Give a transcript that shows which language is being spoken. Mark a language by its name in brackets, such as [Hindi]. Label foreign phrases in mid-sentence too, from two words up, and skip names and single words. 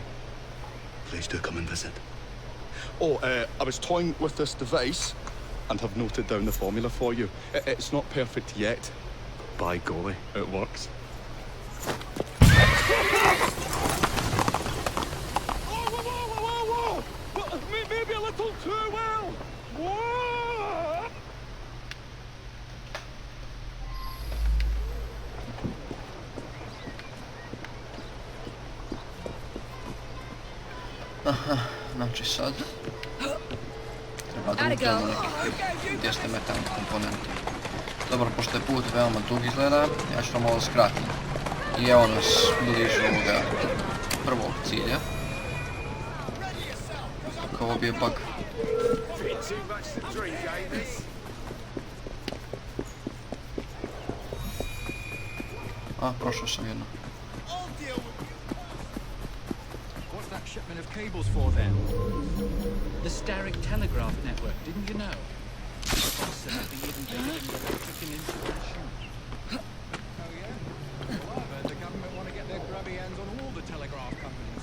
[English] Please do come and visit. Oh, I was toying with this device and have noted down the formula for you. It's not perfect yet. By golly, it works. Whoa! Maybe a little too well. Whoa! [Serbian] Aha, znači sad treba da uđemo nekih 200 metalnih komponenti. Dobro, pošto je put veoma dug izgleda, ja ću to malo skratiti. I evo nas bliže ovoga prvog cilja. Kako ovo je bug. A, prošao sam jedno. [English] Shipment of cables for them. The Srpski telegraph network, didn't you know? Something even bigger than the electric installation. Oh yeah? Well, I heard the government want to get their grubby hands on all the telegraph companies.